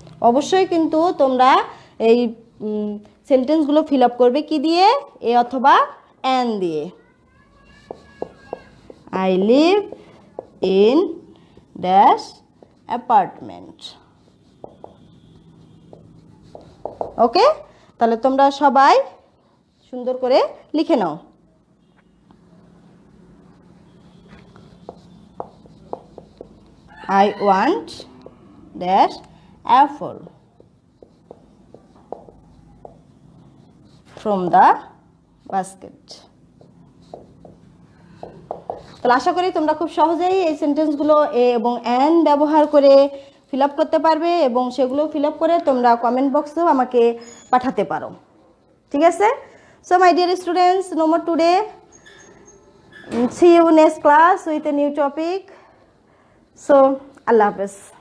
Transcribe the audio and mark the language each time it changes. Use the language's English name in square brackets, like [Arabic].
[Bangla] অবশ্যই কিন্তু তোমরা এই সেন্টেন্সগুলো ফিল আপ করবে কি দিয়ে? এ অথবা এন দিয়ে। [English] I live in dash apartment. [Bangla] ওকে, তাহলে তোমরা সবাই সুন্দর করে লিখে নাও। [English] I want dash apple from the basket. [Bangla] তাহলে আশা করি তোমরা খুব সহজেই এই সেন্টেন্সগুলো এ এবং এন ব্যবহার করে ফিল আপ করতে পারবে, এবং সেগুলো ফিল আপ করে তোমরা কমেন্ট বক্সেও আমাকে পাঠাতে পারো। ঠিক আছে? [English] So my dear students, no more today. See you next class with a new topic. So আল্লাহ হাফেজ।